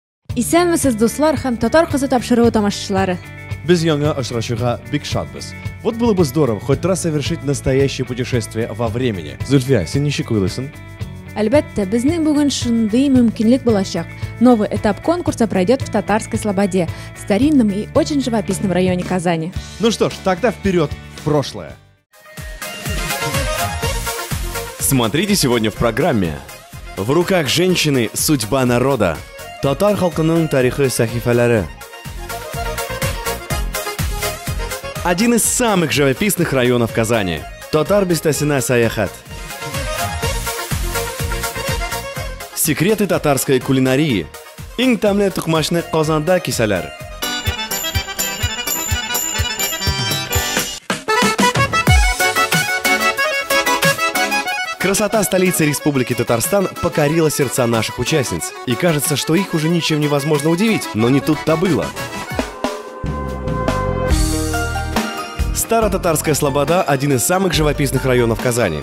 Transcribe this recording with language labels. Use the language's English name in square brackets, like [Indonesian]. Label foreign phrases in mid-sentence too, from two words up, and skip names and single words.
[Tatar] Исәнмесез, дуслар һәм татар кызы тапшыруы тамашачылары. Без яңа очрашуга бик шатбыз. [Russian] Вот было бы здорово хоть раз совершить настоящее путешествие во времени. [Tatar] Зульфия, син ничек уйлыйсың? Әлбәттә, безнең бүген шундый мөмкинлек булачак. [Russian] Новый этап конкурса пройдет в Татарской Слободе, старинном и очень живописном районе Казани. Ну что ж, тогда вперед в прошлое. Смотрите сегодня в программе. В руках женщины судьба народа. [Tatar] Татар халкының тарихы сахифалары. [Russian] Один из самых живописных районов Казани. [Tatar] Татар бистасына саяхат. [Russian] Секреты татарской кулинарии. [Tatar] Иң тәмле тукмашны Казанда кисәләр. [Russian] Красота столицы Республики Татарстан покорила сердца наших участниц. И кажется, что их уже ничем невозможно удивить, но не тут-то было. Старо-Татарская Слобода – один из самых живописных районов Казани.